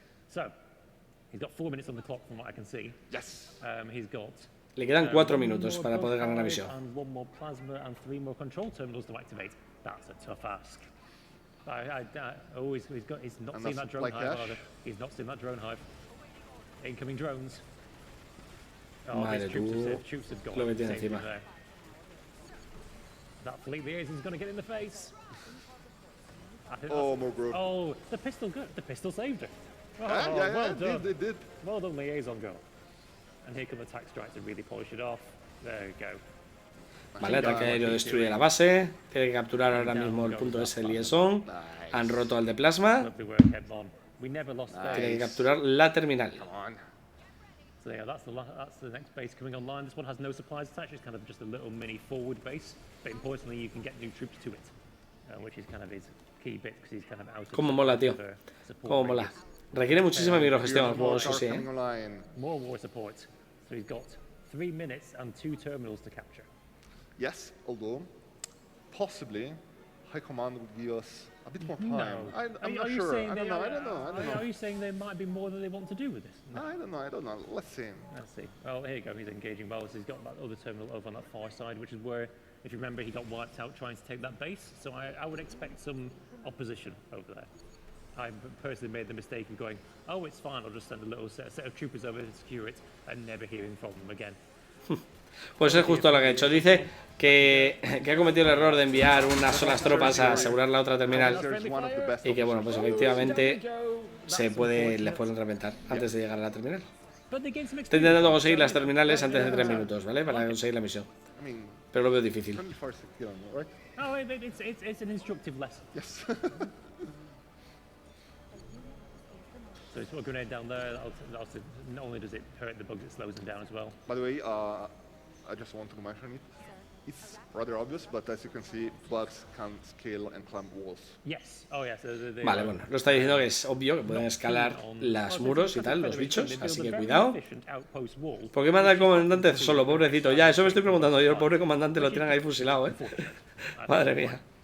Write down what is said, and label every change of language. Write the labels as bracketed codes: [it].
[en] So, he's got 4 minutes on the clock from what I can see. Yes. He's got. [es] Le quedan 4 minutos para poder ganar la misión. [en] And 1 more plasma and 3 more control terminals to activate. That's a tough ask. He's not seen that drone hive. He's not seen that drone hive. Incoming drones. [es] Madre tú, lo que tiene encima. [en] That fleet liaison's going to get in the face. Oh, more group. Oh, the pistol good. The pistol saved her. Oh, yeah, well done. It did. Well done, liaison girl. And here come the attack strikes to really polish it off. There you go. [es] Vale, ataque aéreo destruye la base. Tiene que capturar ahora mismo el punto ese de liaison. Han roto al de plasma. Tiene que capturar la terminal. [en] So yeah, that's the next base coming online. This one has no supplies attached. It's kind of just a little mini forward base. But importantly, you can get new troops to it, which is kind of his key bit because he's kind of out of. [es] Cómo mola, tío. Cómo mola. Requiere muchísima microgestión el juego, eso sí, [en] More war support. So he's got 3 minutes and 2 terminals to capture. Yes, although possibly High Command would give us a bit more time. No. I'm not sure. I don't know. Are you saying there might be more than they want to do with this? No. I don't know. Let's see. Well, here you go. He's engaging well. So he's got that other terminal over on that far side, which is where, if you remember, he got wiped out trying to take that base. So I would expect some opposition over there. I personally made the mistake of going, oh, it's fine, I'll just send a little set of troopers over to secure it and never hearing from them again. [es] Pues es justo lo que ha hecho. Dice que ha cometido el error de enviar unas solas tropas a asegurar la otra terminal y que, bueno, pues efectivamente les pueden reventar antes de llegar a la terminal. Está intentando conseguir las terminales antes de 3 minutos, ¿vale? Para conseguir la misión. Pero lo veo difícil. [en] Oh, it's an instructive lesson. Yes. So it's a grenade down there. Also, not only does it hurt the bug, it slows them down as well. By the way, I just want to mention it. It's rather obvious, but as you can see, bugs can scale and climb walls. Yes. Oh, yes. [es] Vale, bueno, lo está diciendo que es obvio que pueden escalar los muros y tal, los bichos, así que cuidado. ¿Por qué manda al comandante solo, pobrecito? Ya, eso me estoy preguntando yo, el pobre comandante lo tienen ahí fusilado, Madre mía.